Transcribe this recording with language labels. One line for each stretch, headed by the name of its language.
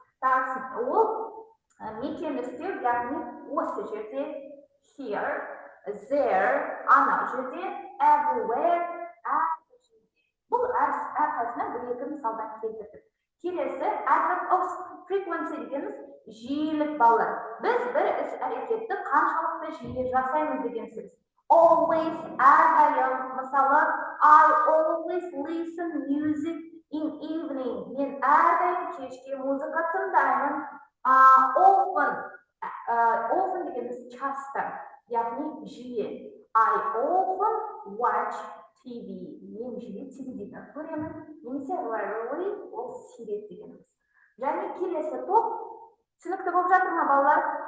Kazakh: Так, ол мекен істеу, яғни осы жерде here, there, ана жерде everywhere, бұл әрқайсынан бір-екі мысалдан келтірдік. Келесі adverb of frequency дегеніміз жиілік балалар. Біз бір іс-әрекетті қаншалықты жиі жасаймыз деген сөз.
English: Always,
Kazakh: әрдайым, мысалы,
English: I always listen music in evening.
Kazakh: Мен әрдайым кешке музыка тыңдаймын. Often дегеніміз часто, яғни жиі.
English: I often watch TV.
Kazakh: Мен жиі телевизор көремін. Немесе rarely, ол сирек дегеніміз. Және келесі топ түсінікті болып жатыр ма, балалар?